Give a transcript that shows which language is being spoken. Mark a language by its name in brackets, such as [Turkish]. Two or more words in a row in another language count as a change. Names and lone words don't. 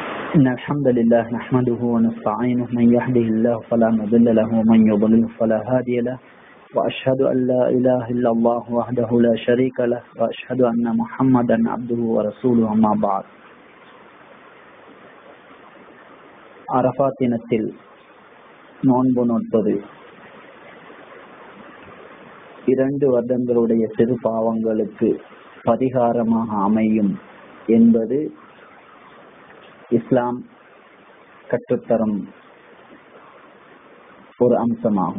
[Arabic] إن الحمد لله نحمده ونستعينه من يهده الله فلا مضل له ومن يضلل فلا هادي له وأشهد أن لا إله إلا الله وحده لا شريك له وأشهد أن محمدا عبده ورسوله أما بعد [Tamil] அரஃபாத் தினத்தில் நோன்பு நோற்பது 2 வருடங்களுடைய சிறு பாவங்களுக்கு பரிகாரமாக அமையும் என்பது இஸ்லாம் கற்றுத்தரும் ஒரு அம்சமாகும்.